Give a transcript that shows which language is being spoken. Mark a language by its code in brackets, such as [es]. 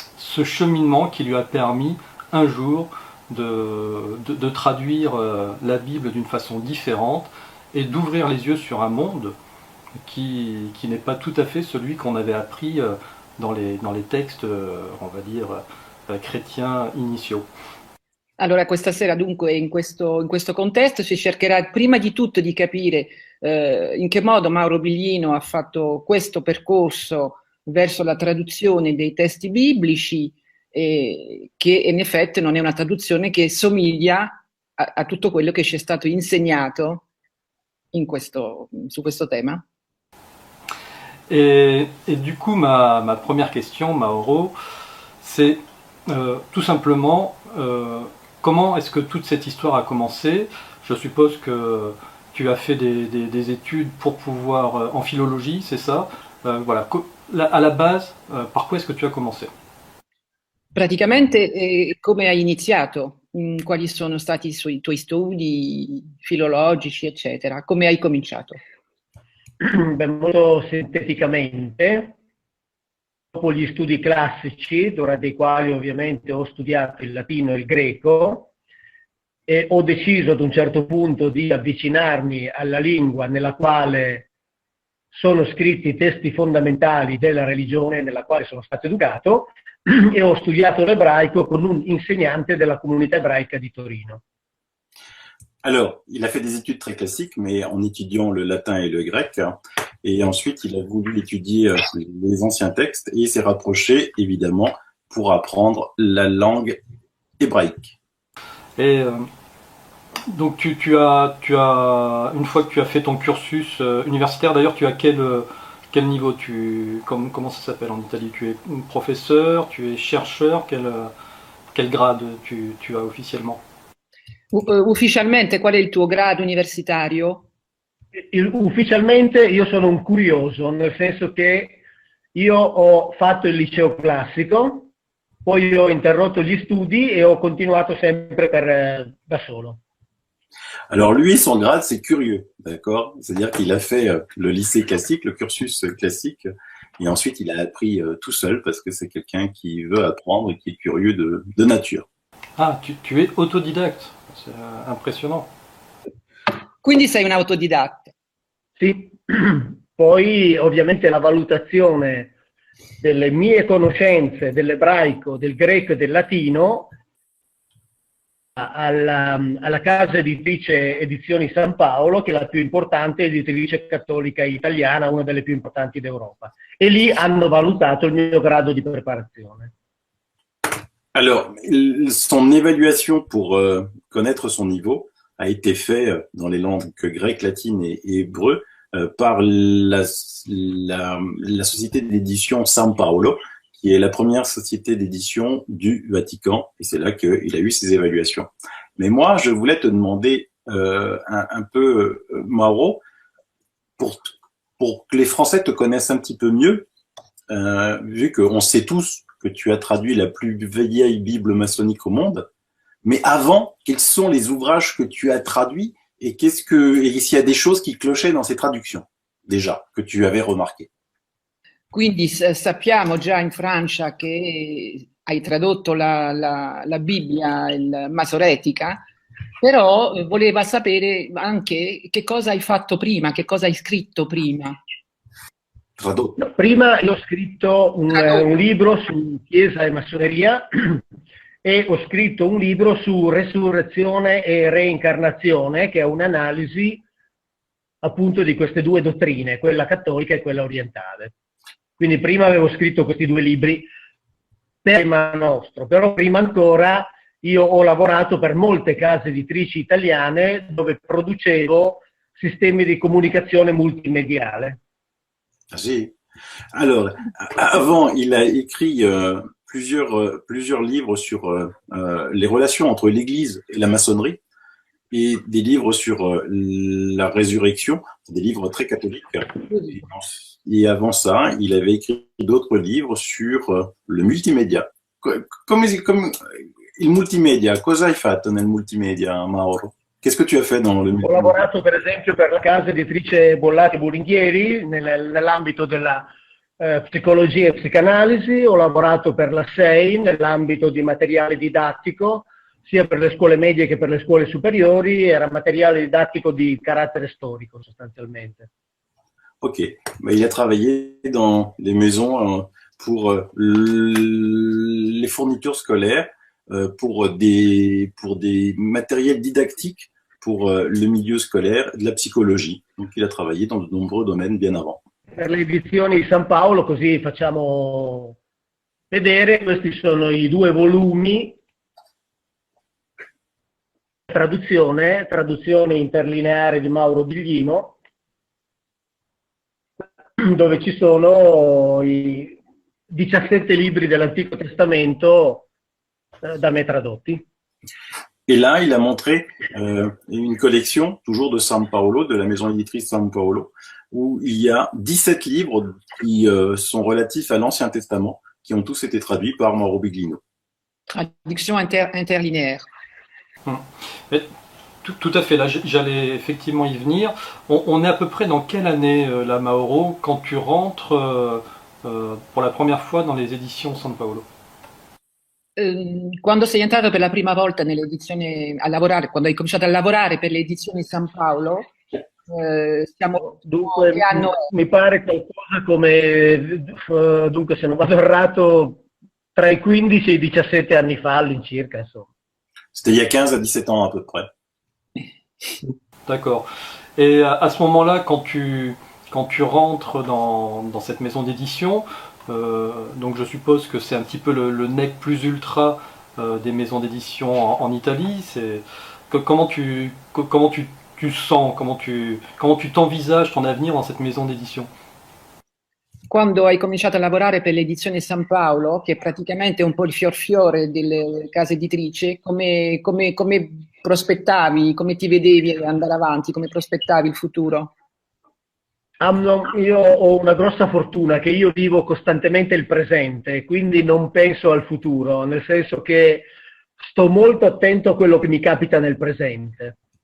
[fr] ce cheminement qui lui a permis un jour de traduire la Bible d'une façon différente et d'ouvrir les yeux sur un monde qui n'est pas tout à fait celui qu'on avait appris dans les textes, on va dire, chrétiens initiaux. [it] Allora, questa sera dunque in questo contesto si cercherà prima di tutto di capire in che modo Mauro Biglino ha fatto questo percorso verso la traduzione dei testi biblici, che in effetti non è una traduzione che somiglia a tutto quello che ci è stato insegnato su questo tema. [fr] Et du coup, ma première question, Mauro, c'est tout simplement comment est-ce que toute cette histoire a commencé? Je suppose que tu as fait des études pour pouvoir en philologie, c'est ça? Voilà. À la base, par quoi est-ce que tu as commencé? [it] Praticamente, come hai iniziato? Quali sono stati i tuoi studi filologici, eccetera? Come hai cominciato? Beh, molto sinteticamente, dopo gli studi classici, durante i quali ovviamente ho studiato il latino e il greco, e ho deciso ad un certo punto di avvicinarmi alla lingua nella quale sono scritti i testi fondamentali della religione nella quale sono stato educato, et ho studiato l'ebraico con un insegnante della comunità ebraica di Torino. [fr] Alors, il a fait des études très classiques, mais en étudiant le latin et le grec. Et ensuite, il a voulu étudier les anciens textes et il s'est rapproché, évidemment, pour apprendre la langue hébraïque. Et donc tu as, une fois que tu as fait ton cursus universitaire, d'ailleurs tu as quel niveau comment ça s'appelle en Italie? Tu es professeur, tu es chercheur, quel grade tu as officiellement? [it] Ufficialmente qual è il tuo grado universitario? Ufficialmente io sono un curioso, nel senso che io ho fatto il liceo classico, poi ho interrotto gli studi et ho continuato sempre da solo. [fr] Alors lui, son grade, c'est curieux, d'accord? C'est-à-dire qu'il a fait le lycée classique, le cursus classique, et ensuite il a appris tout seul parce que c'est quelqu'un qui veut apprendre et qui est curieux de nature. Ah, tu es autodidacte, c'est impressionnant. [it] Quindi sei un autodidatta? Sì, poi ovviamente la valutazione delle mie conoscenze dell'ebraico, del greco e del latino alla casa editrice Edizioni San Paolo, che è la più importante editrice cattolica italiana, una delle più importanti d'Europa. E lì hanno valutato il mio grado di preparazione. [fr] Alors, son évaluation pour connaître son niveau a été fait dans les langues grecques, latines et hébreu par la société d'édition San Paolo, qui est la première société d'édition du Vatican, et c'est là qu'il a eu ses évaluations. Mais moi, je voulais te demander un peu, Mauro, pour que les Français te connaissent un petit peu mieux, vu qu'on sait tous que tu as traduit la plus vieille Bible maçonnique au monde, mais avant, quels sont les ouvrages que tu as traduits et s'il y a des choses qui clochaient dans ces traductions, déjà, que tu avais remarquées? [it] Quindi sappiamo già in Francia che hai tradotto la Bibbia masoretica, però voleva sapere anche che cosa hai fatto prima, che cosa hai scritto prima. tradotto. No, prima io ho scritto un libro su Chiesa e Massoneria e ho scritto un libro su resurrezione e reincarnazione, che è un'analisi appunto di queste due dottrine, quella cattolica e quella orientale. Quindi prima avevo scritto questi due libri per tema nostro, però prima ancora io ho lavorato per molte case editrici italiane dove producevo sistemi di comunicazione multimediale. Ah, si. [fr] Alors, avant, il a écrit plusieurs livres sur les relations entre l'Église et la maçonnerie et des livres sur la résurrection, des livres très catholiques. Et avant ça, il avait écrit d'autres livres sur le multimédia. [it] Comme il multimedia, cosa hai fatto nel multimedia, Mauro? [fr] Qu'est-ce que tu as fait dans le multimédia? [it] Ho lavorato per esempio per la casa editrice Bollati Boringhieri nell'ambito della psicologia e psicanalisi, ho lavorato per la SEI nell'ambito di materiale didattico, sia per le scuole medie che per le scuole superiori, era materiale didattico di carattere storico sostanzialmente. [fr] Ok, mais il a travaillé dans les maisons pour les fournitures scolaires, pour des matériels didactiques pour le milieu scolaire, de la psychologie. Donc il a travaillé dans de nombreux domaines bien avant. [it] Per le edizioni di San Paolo, così facciamo vedere, questi sono i due volumi, traduzione interlineare di Mauro Biglino, dove ci sono i 17 libri dell'Antico Testamento da me tradotti. [fr] Et là, il a montré une collection, toujours de San Paolo, de la maison éditrice San Paolo, où il y a 17 livres qui sont relatifs à l'Ancien Testament, qui ont tous été traduits par Mauro Biglino. Traduction interlinéaire. Tout à fait, là j'allais effectivement y venir. On est à peu près dans quelle année, là, Mauro, quand tu rentres pour la première fois dans les éditions San Paolo? [it] Quando sei entrato per la prima volta nelle edizioni a lavorare, quando hai cominciato a lavorare per le edizioni San Paolo, siamo Dunque, che anno è? mi pare qualcosa come, dunque se non vado errato, tra i 15 e i 17 anni fa all'incirca, insomma. [fr] C'était il y a 15 à 17 ans à peu près. D'accord. Et à ce moment-là, quand tu rentres dans cette maison d'édition, donc je suppose que c'est un petit peu le nec plus ultra des maisons d'édition en Italie. Comment tu sens, comment tu t'envisages ton avenir dans cette maison d'édition? [it] Quando hai cominciato a lavorare per l'edizione San Paolo, che è praticamente un po' il fiore delle case editrici, come prospettavi, come ti vedevi andare avanti, come prospettavi il futuro? Io ho una grossa fortuna che io vivo costantemente il presente, quindi non penso al futuro, nel senso che sto molto attento a quello che mi capita nel presente.